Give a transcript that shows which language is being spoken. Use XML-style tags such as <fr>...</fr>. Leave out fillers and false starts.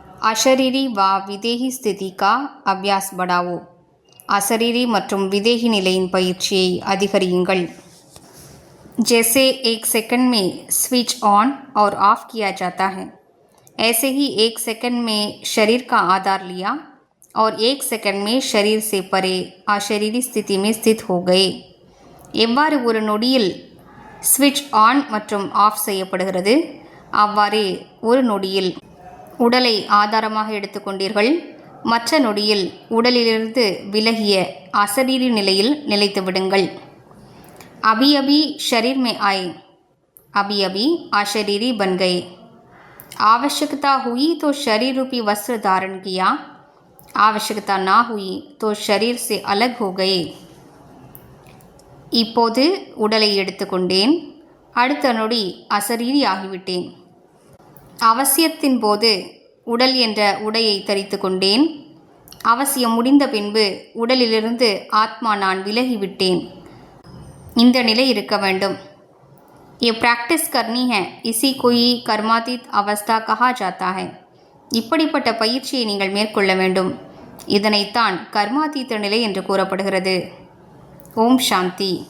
<hi>अशरीरी व विदेही स्थिति का अभ्यास बढ़ाओ।</hi> <ta>अशरीरी மற்றும் विदेही நிலையின் பயிற்சியை அதிகரியுங்கள்।</ta> <hi>जैसे एक सेकंड में स्विच ऑन और ऑफ किया जाता है, ऐसे ही एक सेकंड में शरीर का आधार लिया और एक सेकंड में शरीर से परे अशरीरी स्थिति में स्थित हो गए।</hi> <ta>எவ்வாறு ஒரு நொடியில் ஸ்விட்ச் ஆன் மற்றும் ஆஃப் செய்யப்படுகிறது, அவ்வாறே ஒரு நொடியில் உடலை ஆதாரமாக எடுத்துக்கொண்டீர்கள், மற்ற நொடியில் உடலிலிருந்து விலகிய அசரீரி நிலையில் நிலைத்து விடுங்கள்।</ta> <hi>अभी अभी शरीर में आए, अभी अभी अशरीरी बन गए। आवश्यकता हुई तो शरीर रूपी वस्त्र धारण किया, आवश्यकता ना हुई तो शरीर से अलग हो गए।</hi> <ta>இப்போது உடலை எடுத்துக்கொண்டேன், அடுத்த நொடி அசரீரி ஆகிவிட்டேன்। அவசியத்தின் போது உடல் என்ற உடையை தரித்து கொண்டேன், அவசியம் முடிந்த பின்பு உடலிலிருந்து ஆத்மா நான் விலகிவிட்டேன்। இந்த நிலை இருக்க வேண்டும்।</ta> <hi>ये प्रैक्टिस करनी है, इसी को ही कर्मातीत अवस्था कहा जाता है।</hi> <ta>இப்படிப்பட்ட பயிற்சியை நீங்கள் மேற்கொள்ள வேண்டும், இதனைத்தான் கர்மாதீத நிலை என்று கூறப்படுகிறது। ஓம் சாந்தி।</ta>